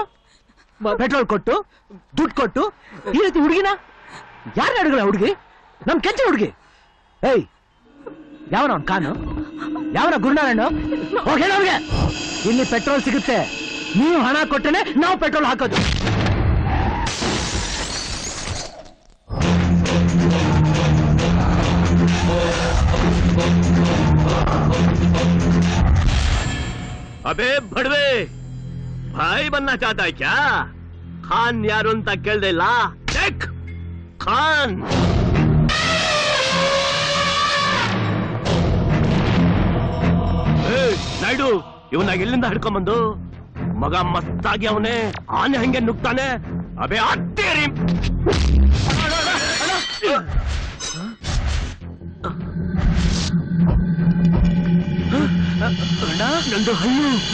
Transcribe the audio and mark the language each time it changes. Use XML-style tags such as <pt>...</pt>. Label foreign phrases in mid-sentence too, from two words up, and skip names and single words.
<kn>ಪೆಟ್ರೋಲ್ ಕೊಟ್ಟು ದುಡ್ಡು ಕೊಟ್ಟು ಈ ರೀತಿ ಹುಡುಗಿನ ಯಾರು ನಾಡುಗಳ ಹುಡುಗಿ? ನಮ್ ಕೆಂಚ ಹುಡುಗಿ. ಏಯ್, ಯಾವನ ಅವ್ನ ಕಾನು? ಯಾವನ ಗುರುನಾರಾಯಣ? ಹೋಗಿ ಹೇಳೋರ್ಗೆ ಇಲ್ಲಿ ಪೆಟ್ರೋಲ್ ಸಿಗುತ್ತೆ, ನೀವು ಹಣ ಕೊಟ್ಟನೆ ನಾವು ಪೆಟ್ರೋಲ್ ಹಾಕೋದು.</kn> <hi>अबे भड़वे, भाई बनना चाहता है क्या?</hi> <kn>खान यार ಅಂತ ಕೇಳ್ದೆ ಇಲ್ಲ.</kn> <hi>देख खान.</hi> <kn>ನಾಯ್ಡು, ಇವನಾಗ ಎಲ್ಲಿಂದ ಹಿಡ್ಕೊಂಬಂದು? ಮಗ ಮಸ್ತಾಗಿ ಅವನೇ, ಆನೆ ಹಂಗೆ ನುಗ್ತಾನೆ.</kn> <hi>अबे अत्तेरी</hi> <kn>ನಂದು ಹಣ್ಣು.</kn>